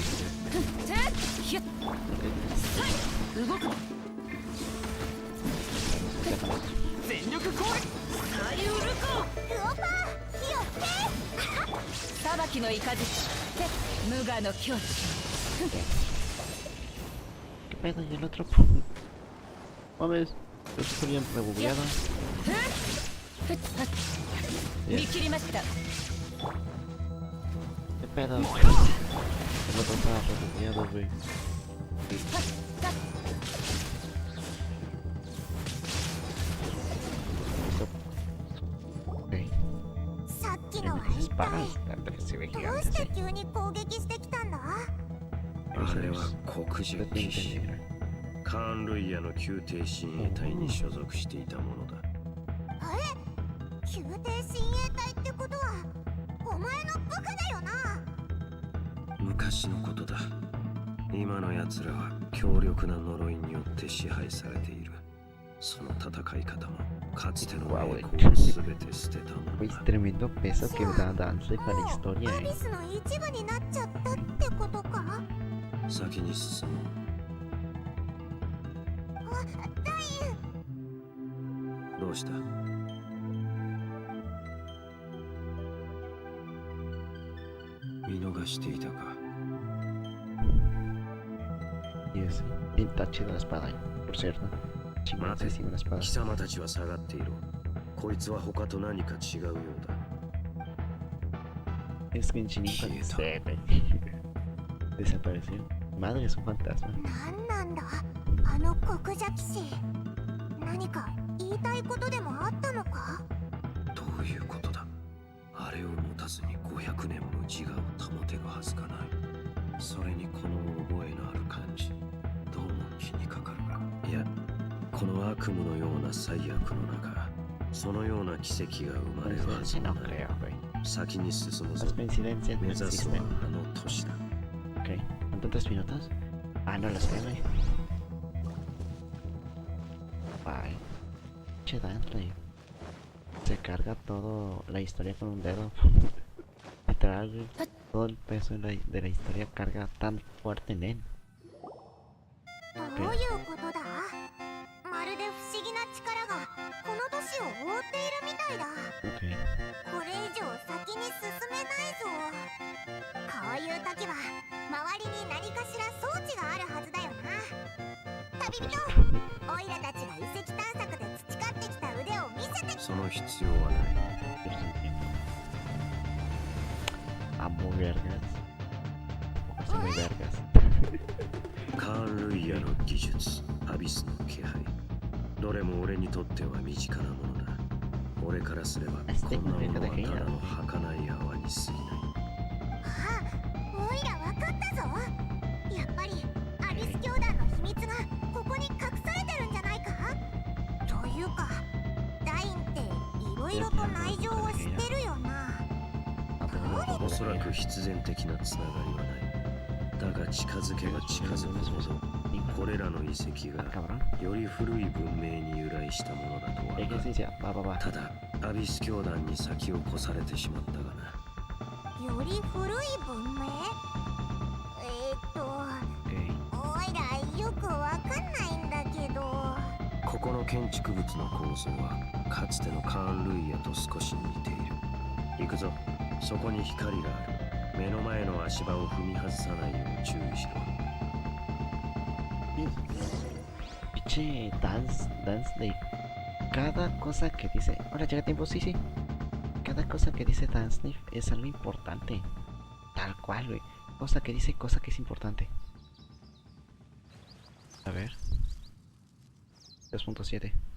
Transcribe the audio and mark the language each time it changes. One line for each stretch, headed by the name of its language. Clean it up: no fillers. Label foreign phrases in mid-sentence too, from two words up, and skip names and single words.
Japanese: 動く。全力攻撃。サリウルコ。ウオパー。火をつけ。裁きのイカズチ。無我の境地。
Spanish: ¿Qué pedo? ¿Y el otro? Mames, yo estoy bien rebugueado. ¿Qué pedo? El otro estaba rebugueado, güey. Espadas, se ve gigante.
Japanese: あれは黒人騎士。カーン・ルイヤの宮廷親衛隊に所属していたものだ。宮廷親衛隊ってことはお前の部下だよな。昔のことだ。今の奴らは強力な呪いによって支配されている。その戦い方もかつての栄光を全て捨てたもの
Spanish: Es
Japanese: だ。
Spanish: tremendo peso que le da Dance para la historia,
Japanese: アビスの一部になっちゃったってことか。先に進もダイう。どうした？見逃していたか。
Spanish: Y es el tache de la espada, por cierto.
Japanese: 待て、
Spanish: Chingadísima la espada.
Japanese: 貴様たちは下がっていろ。こいつは他と何か違うようだ。
Spanish: Es Genshin Patch. Desapareció. Madre, es un fantasma.
Japanese: なんなんだあの黒邪騎士。何か言いたいことでもあったのか。どういうことだ。あれを持たずに500年も自我を保てるはずがない。それにこの覚えのある感じ、どうも気にかかるが。いや、この悪夢のような最悪の中、そのような奇跡が生まれるはず
Spanish: Coincidencia
Japanese: が
Spanish: no
Japanese: ない
Spanish: creo, güey.
Japanese: 先に進むぞ。
Spanish: Las coincidencias no
Japanese: 目指すは
Spanish: existen.
Japanese: あの都市だ。
Spanish: Ok. ¿Cuántos 3 minutos? Ah, no lo sé, güey. Bye. Che, Dante. Se carga todo la historia con un dedo. Literal, güey. Todo el peso de la historia carga tan fuerte en él.
Japanese: どういうことだ。まるで不思議な力がこの都市を覆っているみたいだ。
Spanish: Ok.
Japanese: これ以上先に進めないぞ。こういう時は周りに何かしら装置があるはずだよな。旅人、オイラたちが遺跡探索で培ってきた腕を見せて。その必要はない。
Spanish: Pero se entiende. Amo vergas. Soy muy vergas.
Japanese: カーン・ルイヤの技術、アビスの気配、どれも俺にとっては身近なものだ。俺からすればこんなものはただの儚い泡に過ぎない。あ、オイラわかったぞ。やっぱりアビス教団の秘密がここに隠されてるんじゃないか。というかダインっていろいろと内情を知ってるよな。おそらく必然的なつながりはない。だが近づけば近づくほどこれらの遺跡が
Spanish: Cabrón.
Japanese: より古い文明に由来したものだとわかる。
Spanish: Ejercicio. Va, va, va.
Japanese: ただアビス教団に先を越されてしまったがな。より古い文明。
Spanish: Ok.
Japanese: オイラよくわかんないんだけど。ここの建築物の構造はかつてのカーン・ルイヤと少し似ている。行くぞ。そこに光がある。目の前の足場を踏み外さないよう注意しろ。
Spanish: Pinche dance de cada cosa que dice. Hola, llega tiempo, sí, sí. Cada cosa que dice Dance es algo importante. Tal cual, güey. Cosa que dice, cosa que es importante. A ver. 2.7.